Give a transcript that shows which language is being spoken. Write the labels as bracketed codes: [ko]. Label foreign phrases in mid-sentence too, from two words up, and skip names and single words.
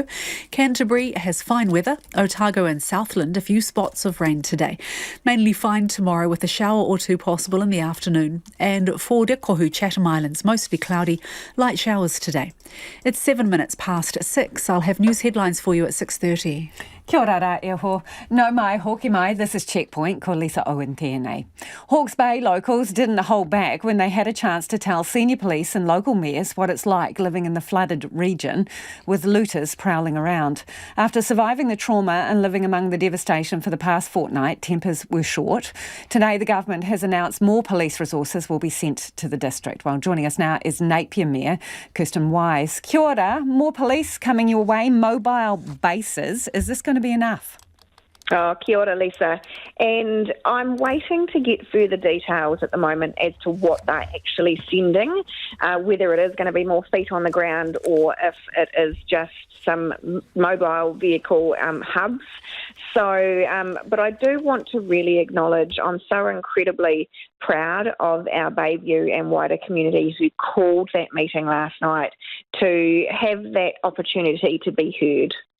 [en] Canterbury has fine weather. Otago and Southland, a few spots of rain today. Mainly fine tomorrow with a shower or two possible in the afternoon. And for Kohu, Chatham Islands, mostly cloudy, light showers today. It's 7 minutes past 6. I'll have news headlines for you at 6:30. [mi] Kia ora rā e ho. No mai, hoki mai, [en] this is Checkpoint, [mi] ko Lisa Owen tēnei. [en] Hawke's Bay locals didn't hold back when they had a chance to tell senior police and local mayors what it's like living in the flooded region with looters prowling around. After surviving the trauma and living among the devastation for the past fortnight, tempers were short. Today the government has announced more police resources will be sent to the district. Well, joining us now is Napier Mayor Kirsten Wise. [mi] Kia ora, [en] more police coming your way, mobile bases. Is this going to be enough? [mi] Oh, kia ora, [en] Lisa. And I'm waiting to get further details at the moment as to what they're actually sending, whether it is going to be more feet on the ground or if it is just some mobile vehicle hubs. So, but I do want to really acknowledge, I'm so incredibly proud of our Bayview and wider community who called that meeting last night to have that opportunity to be heard.